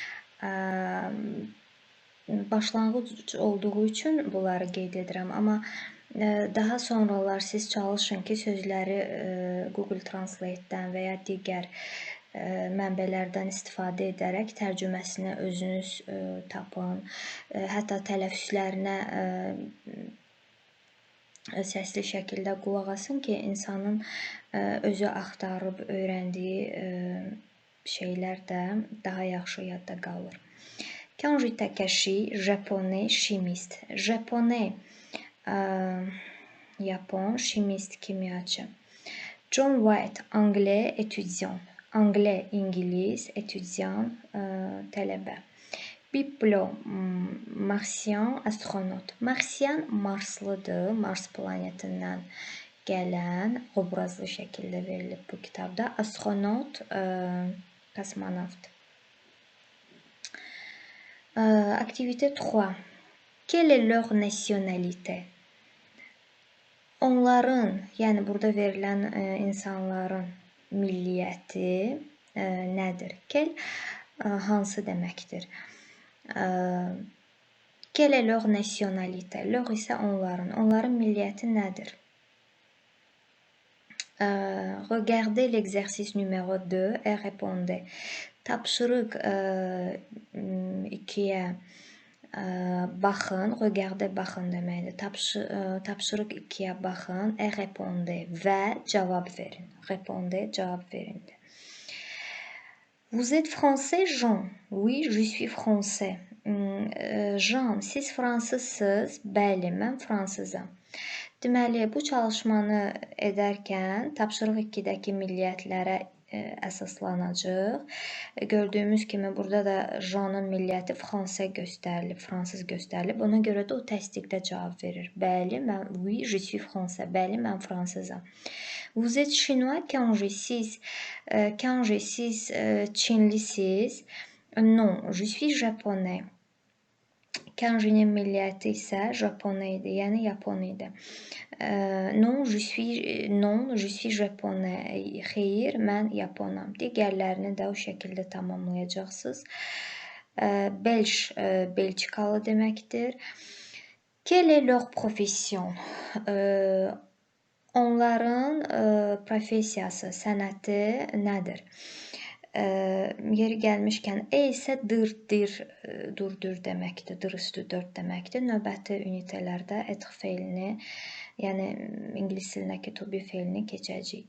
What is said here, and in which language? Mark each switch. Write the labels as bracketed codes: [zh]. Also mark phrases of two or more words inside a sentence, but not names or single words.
[az] Başlanğıc olduğu üçün bunları qeyd edirəm, amma daha sonralar siz çalışın ki, sözləri Google Translate-dən və ya digər mənbələrdən istifadə edərək tərcüməsini özünüz tapın. Hətta tələffüzlərinə səsli şəkildə qulaq asın ki, insanın özü axtarıb öyrəndiyi şeylər də daha yaxşı yadda qalır. [fr] Kanji Takashi, japonais, chimiste. [az] Japonais, Yapon, chimiste, kimyaçı. [fr] John White, anglais, étudiant. Anglais, [az] İngilis, étudiant, tələbə. Biplo, marsian, astronot. Marsian, Marslıdır, Mars planetindən gələn, obrazlı şəkildə verilib bu kitabda. Astronot, kosmonavt. [fr] Activité 3. Quelle est leur nationalité? [az] Onların, yəni burada verilən insanların milliyyəti nədir? Quel hansı deməkdir? [fr] Quelle est leur nationalité? [az] Leur isə onların milliyyəti nədir? [fr] Regardez l'exercice numéro 2 et répondez. [az] Tapşırıq 2-yə baxın, regardez baxın deməkdir. Tapşırıq 2-yə baxın, [fr] et répondez [az] və cavab verin. Répondez, cavab verin. [fr] Vous êtes français, Jean? Oui, je suis français. Jean, [az] siz fransızsınız? Bəli, mən fransızam. Deməli, bu çalışmanı edərkən tapşırıq 2-dəki milliyyətlərə əsaslanacaq. Gördüyümüz kimi burada da Jean'ın milliyyəti fransız göstərilib. Ona görə də o təsdiqlə cavab verir. Bəli, mən [fr] oui, je suis français. [az] Bəli, mən fransızam. [fr] Vous êtes chinois, Kanji, [az] siz Çinlisiz? [fr] Non, je suis japonais. [az] Kanji'nin milliyyəti isə japonais idi, yəni Yapon idi. [fr] Non, je suis japonais. [az] Xeyr, mən Yaponam. Digərlərini də o şəkildə tamamlayacaqsınız. Belge, Belçikalı deməkdir. [fr] Quelle est leur profession? [az] Onların professiyası, sənəti nədir? Yeri gəlmişkən e isə dir, durdur deməkdir, dir üstü 4 deməkdir. Növbəti ünitələrdə être feilini, yəni ingilis dilindəki [en] to be [az] feilini keçəcəyik.